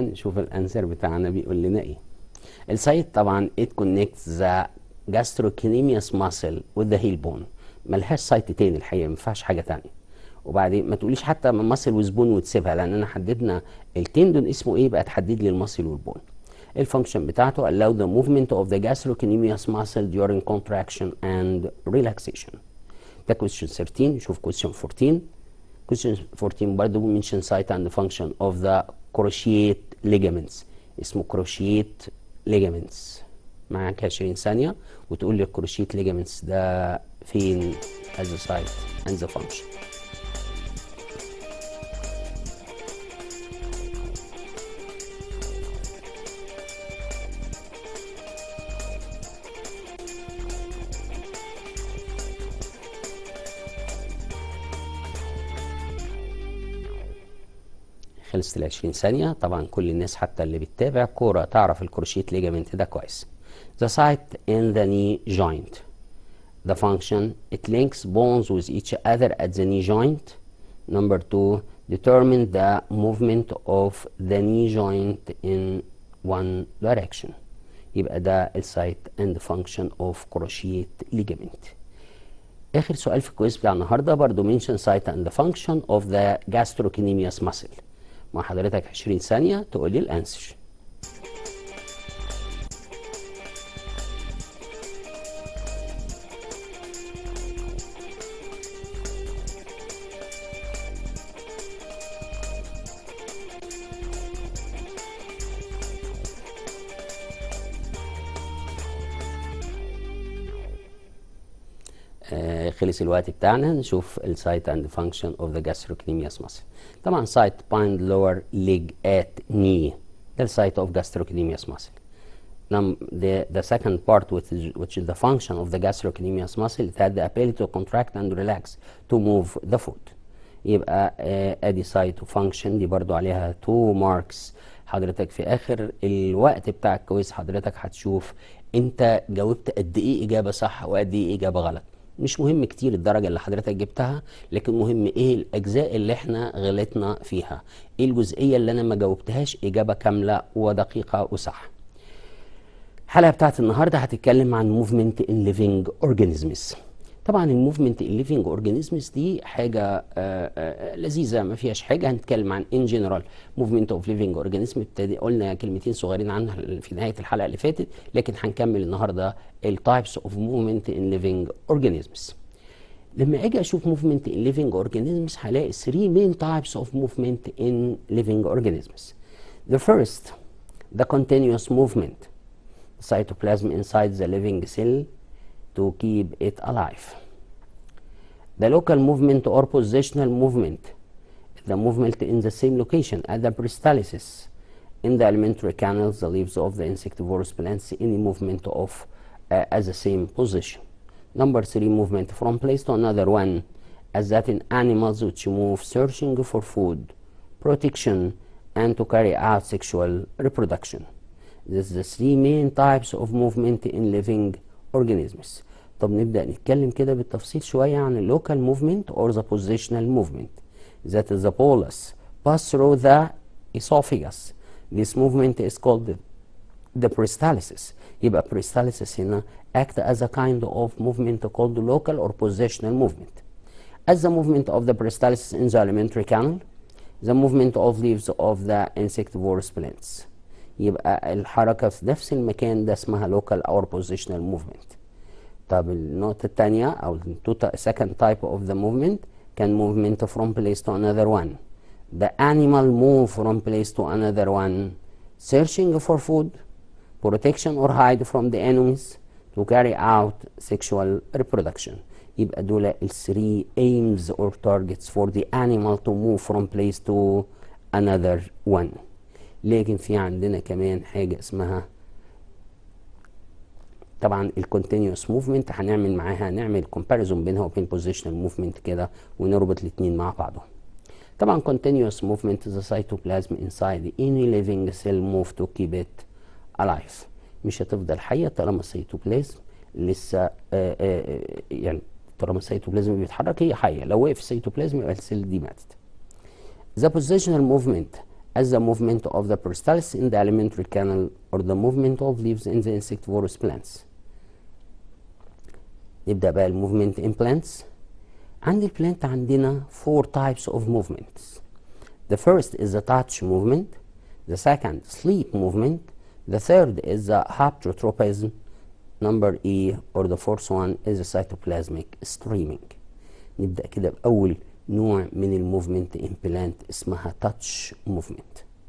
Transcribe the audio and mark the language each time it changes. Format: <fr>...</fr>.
<ar>نشوف الانسر بتاعنا بيقول لنا ايه. السايت طبعا</ar> <en>it connects the gastrocnemius muscle with the heel bone.</en> <ar>ملهاش سايت تاني الحقيقة، ما ينفعش حاجة تانية. وبعدين ما تقوليش حتى من ماسل وزبون وتسيبها، لان انا حددنا التندون اسمه ايه بقى تحدد لي الماسل والبون. الفانكشن بتاعته</ar> <en>allow the movement of the gastrocnemius muscle during contraction and relaxation.</en> <ar>ده question 13. نشوف question 14.</ar> <en>question 14 برضه mention site and the function of the cruciate ligaments.</en> <ar>اسمه</ar> <en>cruciate ligaments.</en> <ar>معاك 20 ثانية وتقول لي الكروشيت ligaments ده فين</ar> <en>as a site and the function.</en> <ar>خلصت ال 20 ثانية. طبعا كل الناس حتى اللي بتتابع كورة تعرف الكروشيت ليجامنت ده كويس.</ar> <en>The site in the knee joint. The function, it links bones with each other at the knee joint. Number two, determine the movement of the knee joint in one direction.</en> <ar>يبقى ده السايت</ar> <en>and the function of cruciate ligament.</en> <ar>آخر سؤال في الكويز بتاع النهارده برضه</ar> <en>mention site and the function of the gastrocnemius muscle.</en> <ar>مع حضرتك 20 ثانية تقول لي الانسر. خلص الوقت بتاعنا. نشوف السايت</ar> <en>and the function of the gastrocnemius muscle.</en> <ar>طبعا سايت</ar> <en>bind lower leg at knee. ده السايت of gastrocnemius muscle. The second part which is the function of the gastrocnemius muscle, it had the ability to contract and relax to move the foot.</en> <ar>يبقى ادي سايت وفانكشن دي برضو عليها 2 ماركس. حضرتك في اخر الوقت بتاع الكويز حضرتك هتشوف انت جاوبت قد ايه اجابه صح وقد ايه اجابه غلط. مش مهم كتير الدرجه اللي حضرتك جبتها، لكن مهم ايه الاجزاء اللي احنا غلطنا فيها، ايه الجزئيه اللي انا ما جاوبتهاش اجابه كامله ودقيقه وصح. الحلقه بتاعت النهارده هتتكلم عن</ar> <en>Movement in living organisms.</en> <ar>طبعا</ar> <en>الموفمنت in living organisms</en> <ar>دي حاجه لذيذه ما فيهاش حاجه. هنتكلم عن</ar> <en>In general movement of living organism.</en> <ar>قلنا كلمتين صغيرين عنها في نهايه الحلقه اللي فاتت، لكن هنكمل النهارده</ar> <en>التايبس of movement in living organisms.</en> <ar>لما اجي اشوف</ar> <en>movement in living organisms</en> <ar>هلاقي</ar> <en>3 main types of movement in living organisms. The first, the continuous movement, cytoplasm inside the living cell to keep it alive. The local movement or positional movement, the movement in the same location at the peristalsis in the alimentary canals, the leaves of the insectivorous plants, any movement of at the same position. Number 3, movement from place to another one, as that in animals which move searching for food, protection, and to carry out sexual reproduction. This is the 3 main types of movement in living organisms.</en> <ar>طب نبدأ نتكلم كده بالتفصيل شوية عن اللوكال</ar> <en>movement or the positional movement. That is the bolus pass through the esophagus. This movement is called the peristalsis.</en> <ar>يبقى</ar> <en>peristalsis هنا act as a kind of movement called local or positional movement. As the movement of the peristalsis in the alimentary canal, the movement of leaves of the insectivorous plants.</en> <ar>يبقى الحركة في نفس المكان ده اسمها</ar> <en>local or positional movement.</en> <ar>طب النقطة التانية أو</ar> <en>second type of the movement كان movement from place to another one. The animal move from place to another one, searching for food, protection or hide from the enemies, to carry out sexual reproduction.</en> <ar>يبقى دول ال</ar> <en>3 aims or targets for the animal to move from place to another one.</en> <ar>لكن في عندنا كمان حاجة اسمها طبعا ال continuous movement، هنعمل معاها نعمل comparison بينها وبين positional movement كده ونربط الاتنين مع بعضهم. طبعا</ar> <en>continuous movement the cytoplasm inside any living cell move to keep it alive.</en> <ar>مش هتفضل حية طالما السيتوبلازم لسه يعني طالما السيتوبلازم بيتحرك هي حية، لو وقف السيتوبلازم يبقى السيل دي ماتت.</ar> <en>The positional movement as the movement of the peristalsis in the alimentary canal or the movement of leaves in the insectivorous plants.</en> <ar>نبدأ بقى</ar> <en>الموفمنت in plants.</en> <ar>عند البلانت عندنا</ar> <en>4 types of movements. The first is the touch movement, the second sleep movement, the third is the haptotropism, number E, or the fourth one is the cytoplasmic streaming.</en> <ar>نبدأ كده بأول نوع من الموفمنت</ar> <en>in plant</en> <ar>اسمها</ar> <en>touch movement.</en>